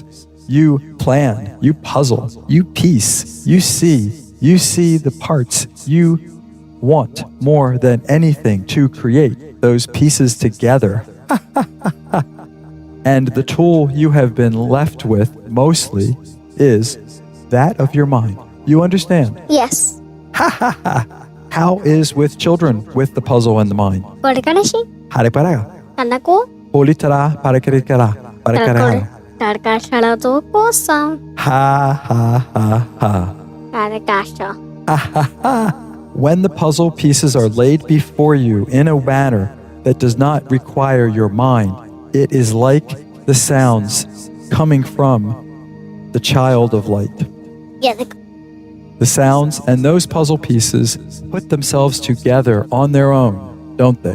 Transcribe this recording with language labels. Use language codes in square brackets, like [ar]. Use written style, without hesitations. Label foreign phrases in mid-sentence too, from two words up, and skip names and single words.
[en] You plan, you puzzle, you piece, you see the parts you want more than anything to create those pieces together. And the tool you have been left with mostly is that of your mind. You understand? Yes. Ha ha ha. How is with children with the puzzle and the mind? Walakanashi. Hariparaga. Kanaku. Holitara parakarikara. Parakarara. Karakashala to kosa. Ha ha ha ha. Karakasha. Ha ha ha. When the puzzle pieces are laid before you in a manner that does not require your mind, it is like the sounds coming from the child of light. Yeah. The sounds and those puzzle pieces put themselves together on their own, don't they?